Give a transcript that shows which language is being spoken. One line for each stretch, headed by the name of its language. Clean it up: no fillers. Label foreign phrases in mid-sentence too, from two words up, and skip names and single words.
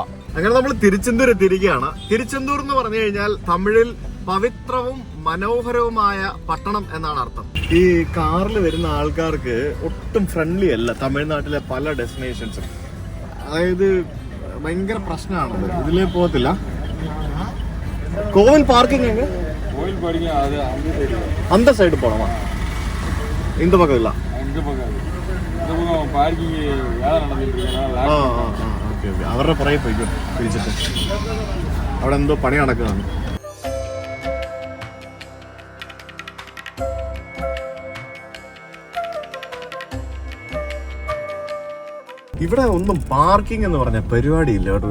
Malayalam: അങ്ങനെ നമ്മൾ തിരുച്ചെന്തൂർ എത്തിയിരിക്കുകയാണ്. തിരുച്ചെന്തൂർ എന്ന് പറഞ്ഞു കഴിഞ്ഞാൽ തമിഴിൽ പവിത്രവും മനോഹരവുമായ പട്ടണം എന്നാണ് അർത്ഥം. ഈ കാറിൽ വരുന്ന ആൾക്കാർക്ക് ഒട്ടും ഫ്രണ്ട്ലി അല്ല തമിഴ്നാട്ടിലെ പല ഡെസ്റ്റിനേഷൻസും. അതായത് ഭയങ്കര പ്രശ്നമാണത്. ഇതിലേ പോകത്തില്ല.
Tamil: കോവിൽ പാർക്കിംഗ് அந்த சைடு போனோமா? இந்த பக்கம் இல்ல, இந்த பக்கம் பார்க்கிங் வேலை நடந்துட்டு இருக்கனால. ஓகே.
Malayalam: ഓക്കെ ഓക്കെ, അവരുടെ പുറകെ പോയിക്കോ പിടിച്ചിട്ട്. അവിടെ എന്തോ പണി നടക്കുന്നതാണ്. ഇവിടെ ഒന്നും പാർക്കിംഗ് എന്ന് പറഞ്ഞ പരിപാടിയില്ല കേട്ടോ.